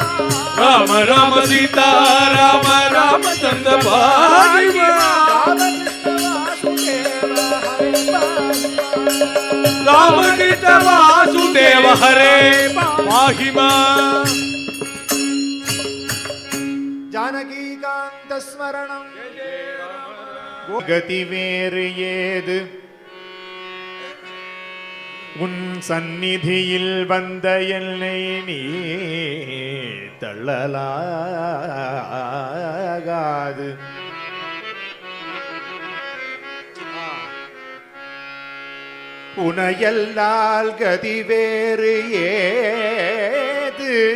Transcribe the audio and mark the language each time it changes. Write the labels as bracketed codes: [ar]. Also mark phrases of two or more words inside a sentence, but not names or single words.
[sa] राम राम सीता राम रामचंद्र पाहि मां राम कृष्ण वासुदेव हरे पाहि मां राम कृष्ण वासुदेव हरे पाहि मां जानकीकांत स्मरणं [ta] கதி வேறு ஏது உன் சந்நிதியில் வந்த என்னை நீ தள்ளலாகாது உனையல்லால் கதி வேறு ஏது